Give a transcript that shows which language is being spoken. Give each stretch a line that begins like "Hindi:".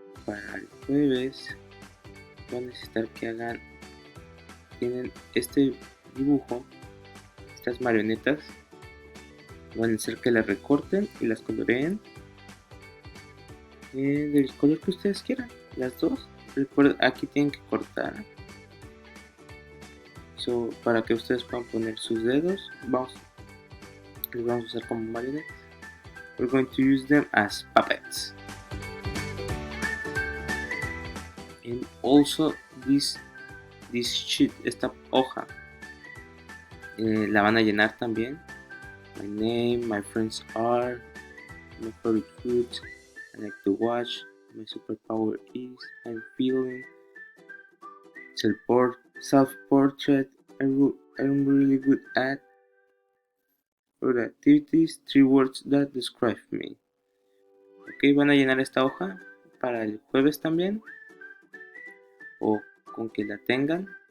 Spanish: para el jueves van a necesitar que tienen este dibujo, estas marionetas, van a hacer que las recorten y las coloreen del color que ustedes quieran, las dos. Recuerden, aquí tienen que cortar, para que ustedes puedan poner sus dedos. Les vamos a usar como marionetas.
English: We're going to use them as puppets. And also this sheet,
Spanish: esta hoja, la van a llenar también.
English: My name, my friends are, my favorite foods, I like to watch, my superpower is, I'm feeling, self-portrait, I'm really good at, other activities, 3 words that describe me.
Spanish: Ok, van a llenar esta hoja para el jueves también, o con que la tengan.